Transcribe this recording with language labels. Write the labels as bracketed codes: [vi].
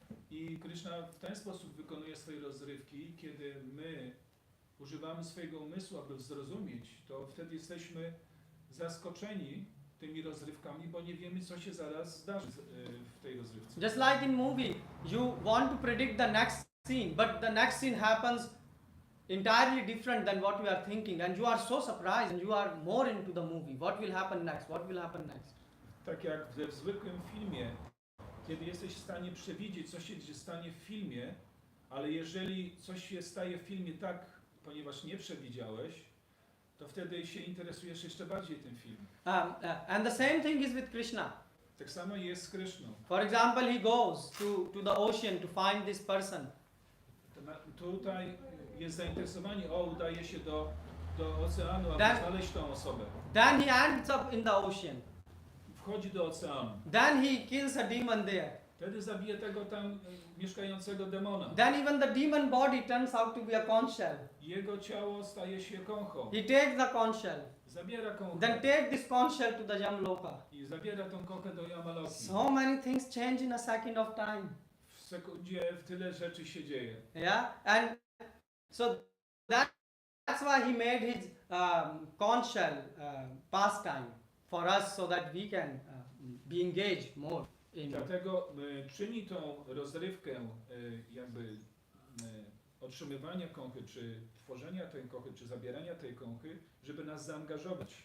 [pl] I Kryszna w ten sposób wykonuje swoje rozrywki, kiedy my używamy swojego umysłu, aby zrozumieć, to wtedy jesteśmy zaskoczeni tymi rozrywkami, bo nie wiemy, co się zaraz zdarzy w tej rozrywce. [en] Just like in movie, you want to predict the next scene, but the next scene happens entirely different than what you are thinking, and you are so surprised and you are more into the movie. What will happen next? What will happen next? [pl] Tak jak w zwykłym filmie, kiedy jesteś w stanie przewidzieć, co się stanie w filmie, ale jeżeli coś się staje w filmie tak, ponieważ nie przewidziałeś, to wtedy się interesujesz jeszcze bardziej tym filmem. [en] And the same thing is with Krishna. [pl] Tak samo jest z Kryszną. [en] For example, he goes to the ocean to find this person. [pl] Tutaj jest zainteresowanie, udaje się do oceanu, aby znaleźć tą osobę. [en] Then he ends up in the ocean. [pl] Wchodzi do oceanu. [en] Then he kills a demon there. [pl] Wtedy zabije tego tam mieszkającego demona. [en] Then even the demon body turns out to be a conch shell. [pl] Jego ciało staje się konchą. [en] He takes the conch shell. [pl] Zabiera konchę. [en] Then take this conch shell to the Yamloka. [pl] I zabiera tą konchę do Yamaloki. [en] So many things change in a second of time. [pl] W sekundzie tyle rzeczy się dzieje. [en] Yeah, and so that's why he made his conch shell pastime for us, so that we can be engaged more in. [pl] Dlatego czyni tą rozrywkę jakby otrzymywania konchy, czy tworzenia tej konchy, czy zabierania tej konchy, żeby nas zaangażować.